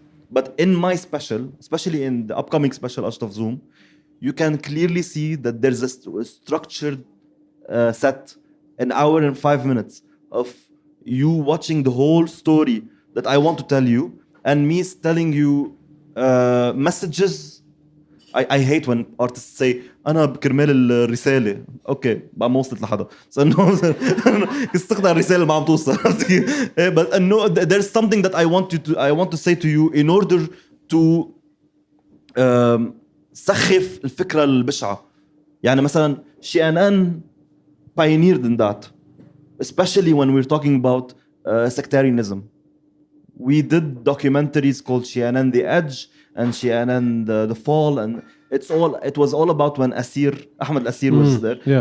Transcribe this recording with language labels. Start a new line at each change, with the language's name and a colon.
English: But in my special, especially in the upcoming special, Ashtaf Zoom, you can clearly see that there's a structured set, an hour and 5 minutes of you watching the whole story that I want to tell you, and me telling you messages. I hate when artists say
Arabic: أنا بكرمال الرسالة. Okay, بقى ما وصلت لحدا.
English: So no,
Arabic: استقطع الرسالة ما عم توصل.
English: But no, there's something that I want to say to you in order to
Arabic: سخف الفكرة البشعة. يعني مثلا
English: CNN pioneered in that. Especially when we're talking about sectarianism. We did documentaries called CNN The Edge and CNN The Fall, and it was all about when Ahmed Asir was there.